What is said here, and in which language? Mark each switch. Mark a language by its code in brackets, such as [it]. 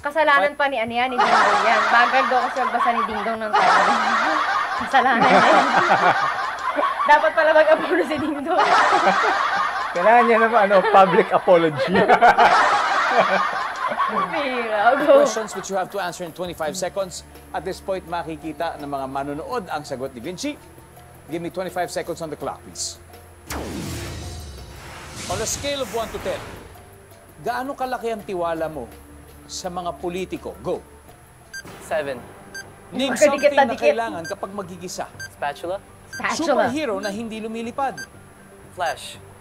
[tl] Kasalanan pa ni Anian, ni Dingdong yan. Bagal daw kasi magbasa ni Dingdong ng tanong. Kasalanan yan. Dapat pala mag-apolo si Dingdong. Kailangan niya naman, [en] public apology. Questions which you have to answer in 25 seconds. At this point, [tl] makikita ng mga manonood ang sagot ni Vinci. [en] Give me 25 seconds on the clock, please. On a scale of 1 to 10, [tl] gaano kalaki ang tiwala mo sa mga politiko? [en] Go. 7. [tl] Name something na kailangan kapag magigisa. Spatula. Superhero na hindi lumilipad. Flash.